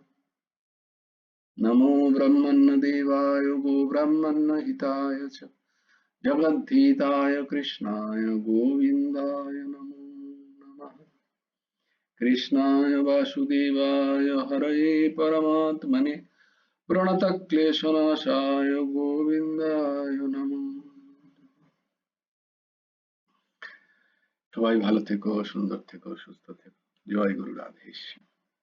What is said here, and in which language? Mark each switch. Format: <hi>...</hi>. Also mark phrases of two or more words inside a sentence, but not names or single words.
<sa>नमो ब्रह्मण्यदेवाय गो ब्रह्मण्यहिताय च जगद्धिताय कृष्णाय गोविन्दाय नमो नमः। कृष्णाय वासुदेवाय हरये परमात्मने প্রণত ক্লেশনাশায় গোবিন্দায় নমঃ।</sa> <bn>সবাই ভালো থেকো, সুন্দর থেকো, সুস্থ থেকো। জয় গুরু রাধেশ।</bn>